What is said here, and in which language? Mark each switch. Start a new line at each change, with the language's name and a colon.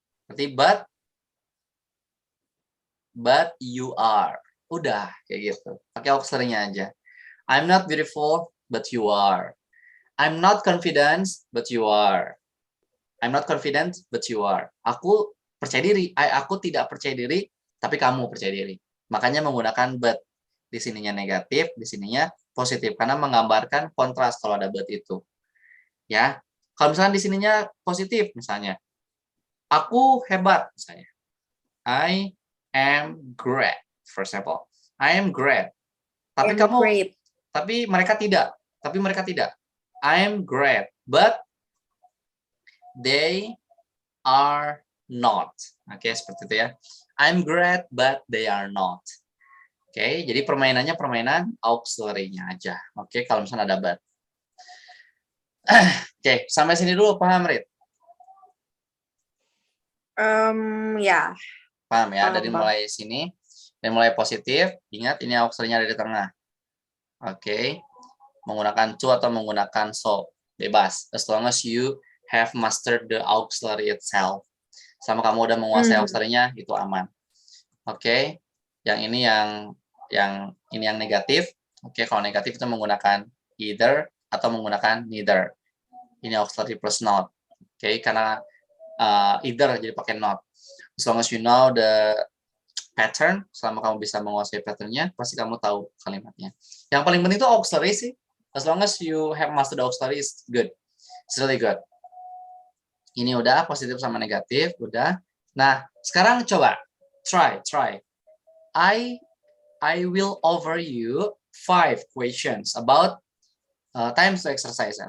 Indonesian: Berarti
English: but you are.
Indonesian: Udah, kayak gitu. Pakai auxiliary-nya aja.
English: I'm not beautiful, but you are. I'm not confident, but you are. I'm not confident, but you are.
Indonesian: Aku percaya diri. Aku tidak percaya diri, tapi kamu percaya diri. Makanya menggunakan but. Di sininya negatif, di sininya positif. Karena menggambarkan kontras kalau ada but itu. Ya. Kalau misalnya di sininya positif, misalnya. Aku hebat, misalnya.
English: I am great, for example. I am great.
Indonesian: Tapi mereka tidak.
English: I am great, but they are not.
Indonesian: Oke, seperti itu ya.
English: I'm great, but they are not.
Indonesian: Oke, jadi permainannya permainan auxiliary-nya aja. Oke, kalau misalnya ada but. Oke, sampai sini dulu paham, Rit? Ya. Paham ya, dari mulai sini, dan mulai positif, ingat ini auxiliary-nya ada di tengah. Oke, menggunakan to atau menggunakan so, bebas.
English: As long as you have mastered the auxiliary itself.
Indonesian: Sama kamu udah menguasai auxiliary-nya, itu aman. Oke, yang ini yang negatif. Oke, kalau negatif itu menggunakan either atau menggunakan neither. Ini auxiliary plus not. Oke, karena either jadi pakai not.
English: As long as you know the pattern,
Indonesian: selama kamu bisa menguasai patternnya, pasti kamu tahu kalimatnya. Yang paling penting itu auxiliary sih.
English: As long as you have mastered the auxiliary, it's good. It's really good.
Indonesian: Ini udah positif sama negatif, udah. Nah, sekarang coba try.
English: I will offer you 5 questions about time to exercise.